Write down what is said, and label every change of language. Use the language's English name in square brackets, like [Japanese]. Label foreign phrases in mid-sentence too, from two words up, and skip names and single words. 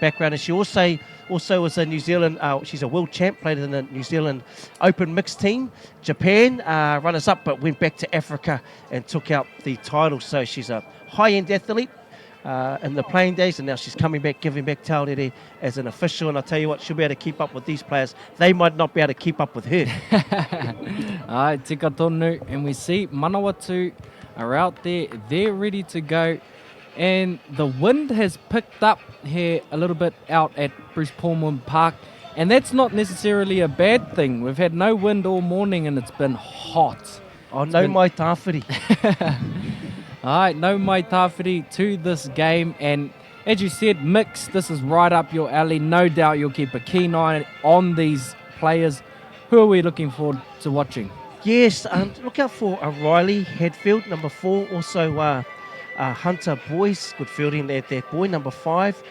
[English] And she also was a New Zealand, she's a world champ, played in the New Zealand Open Mixed team. Japan, runners-up, but went back to Africa and took out the title. So she's a high-end athlete in the playing days, and now she's coming back, giving back taurere as an official. And I'll tell you what, she'll be able to keep up with these players. They might not be able to keep up with her. [Māori] Ai, tika tonu. [English] And we see Manawatu are out there. They're ready to go. And the wind has picked up here a little bit out at Bruce Pullman Park. And that's not necessarily a bad thing. We've had no wind all morning and it's been hot. [Māori] Oh, no mai tāwhiri. [English] Alright, [Māori] no mai tāwhiri [English] to this game. And as you said, mix, this is right up your alley. No doubt you'll keep a keen eye on these players. Who are we looking forward to watching? Yes, look out for Riley Hadfield, number 4. Also Hunter Boyce, good fielding there, that boy, number 5.